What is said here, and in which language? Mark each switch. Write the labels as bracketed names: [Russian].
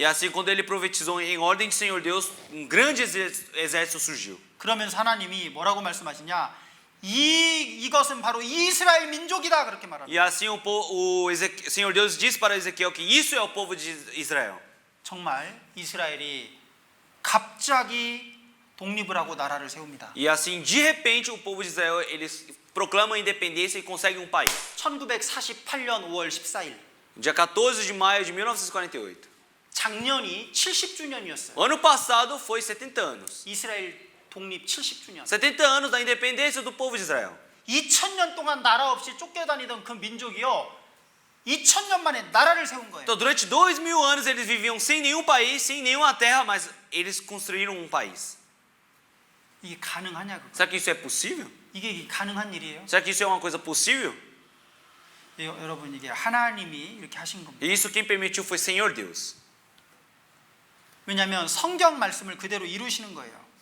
[Portuguese] E assim, quando ele profetizou em ordem do Senhor Deus, um grande exército surgiu. [Korean] 그러면서 하나님이 뭐라고 말씀하시냐? 이것은 바로 이스라엘 민족이다 그렇게 말합니다. [Portuguese] E assim o Senhor Deus disse para Ezequiel que isso é o povo de Israel. [Korean] 정말 이스라엘이 갑자기 독립을 하고 나라를 세웁니다. [Portuguese] E assim, de repente, o povo de Israel eles proclamam a independência e conseguem um país. [Korean] 1948년 5월 14일. [Portuguese] Dia 14 de maio de 1948. [Korean] 작년이 70주년이었어요. [Portuguese] Ano passado foi 70 anos. [Korean] 이스라엘 독립 70주년. [Portuguese] 70 anos da independência do povo de Israel. [Korean] 2000년 동안 나라 없이 쫓겨다니던 그 민족이요 2000년 만에 나라를 세운 거예요. [Portuguese] Então, durante 2000 anos eles viviam sem nenhum país, sem nenhuma terra, mas eles construíram um país. [Korean] 이게 가능하냐 그거? [Portuguese] Será que isso é possível? [Korean] 이게 가능한 일이에요? [Portuguese] Será que isso é uma coisa possível? [Korean] 여러분 이게 하나님이 이렇게 하신 겁니다. [Portuguese] E isso quem permitiu foi Senhor Deus. [Korean] 왜냐하면 성경 말씀을 그대로 이루시는 거예요.